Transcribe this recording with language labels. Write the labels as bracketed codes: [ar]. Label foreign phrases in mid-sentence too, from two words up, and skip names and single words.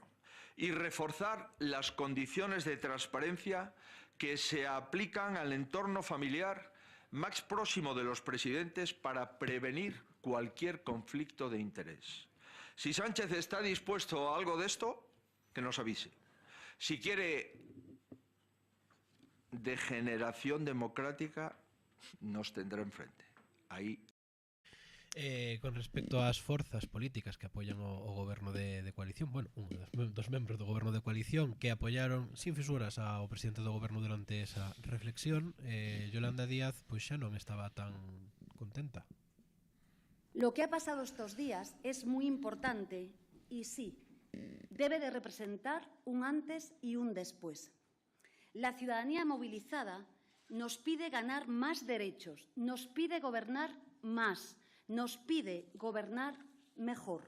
[es] Y reforzar las condiciones de transparencia que se aplican al entorno familiar más próximo de los presidentes para prevenir cualquier conflicto de interés. Si Sánchez está dispuesto a algo de esto, que nos avise. Si quiere degeneración democrática, nos tendrá enfrente. [gl] Aí. Con respecto ás forzas políticas que apoian o goberno de coalición, bueno, un dos membros do goberno de coalición que apoiaron [es] sin fisuras [gl] ao presidente do goberno durante esa reflexión, Yolanda Díaz pois xa non estaba tan contenta. [es] Lo que ha pasado estos días es muy importante y sí, debe de representar un antes y un después. La ciudadanía movilizada nos pide ganar más derechos, nos pide gobernar más, nos pide gobernar mejor.